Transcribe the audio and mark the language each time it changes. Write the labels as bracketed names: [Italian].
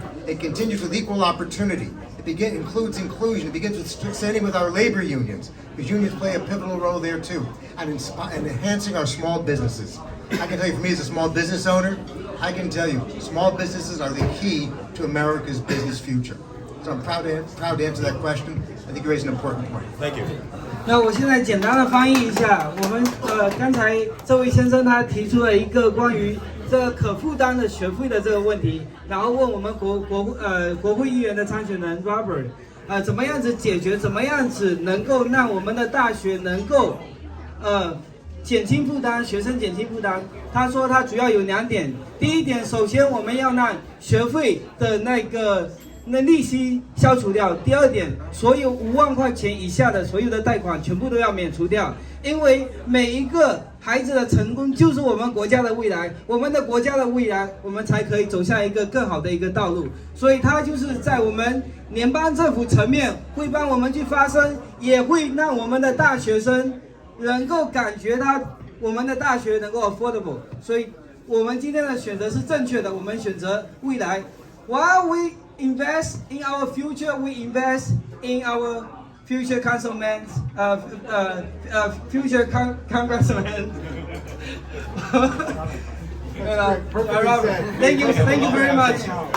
[English] It continues with equal opportunity. It includes inclusion. It begins with standing with our labor unions, because unions play a pivotal role there too, and enhancing our small businesses. I can tell you, for me as a small business owner, I can tell you, small businesses are the key to America's business future. So I'm proud to answer that question. I think you raised an important point. Thank you. [Chinese] 那我现在简单的翻译一下，我们刚才这位先生他提出了一个关于这个可负担的学费的这个问题，然后问我们国会议员的参选人 Robert， 怎么样子解决，怎么样子能够让我们的大学能够减轻负担，学生减轻负担。他说他主要有2点，第一点，首先我们要让学费的那利息消除掉。第二点，所有5万块钱以下的所有的贷款全部都要免除掉，因为每一个孩子的成功就是我们国家的未来，我们的国家的未来，我们才可以走向一个更好的一个道路。所以他就是在我们联邦政府层面会帮我们去发声，也会让我们的大学生能够感觉我们的大学能够 [English] affordable。 [Chinese] 所以我们今天的选择是正确的，我们选择未来。 [English] While we invest in our future, we invest in our future councilmen, future congressmen. Thank you very much.